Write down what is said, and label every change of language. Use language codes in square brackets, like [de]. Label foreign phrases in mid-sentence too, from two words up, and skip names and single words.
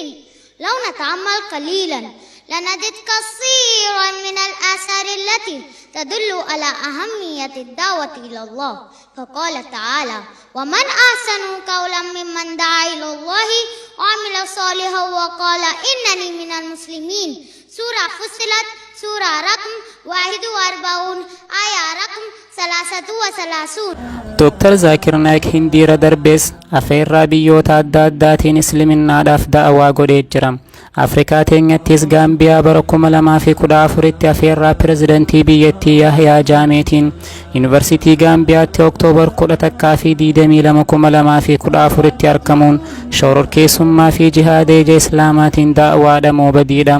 [ar] لو نتأمل قليلا لنجد كثيرا من الآثار التي تدل على أهمية الدعوة إلى الله، فقال تعالى: ومن أحسن قولا ممن دعا إلى الله وعمل صالحا وقال إنني من المسلمين. سورة فصلت سورة رقم 41 آية رقم 33. [om] Dr Zakir Na I hindiira darbees afeerraa biyyoota adda addaatiin islaminaadhaaf da'awaa godhee jira. Afrikaa teenyattis Gaambiyaa bara 2014tti afeerraa pirezidantii biyyattii Yahyaa Jaameetiin Yuunivarsiitii Gaambiyaatti Oktoobar 11 fi 22 2014tti argamuun shororkeessummaa fi jihaada ija Islaamaatiin da'awaadhamoo badiidha.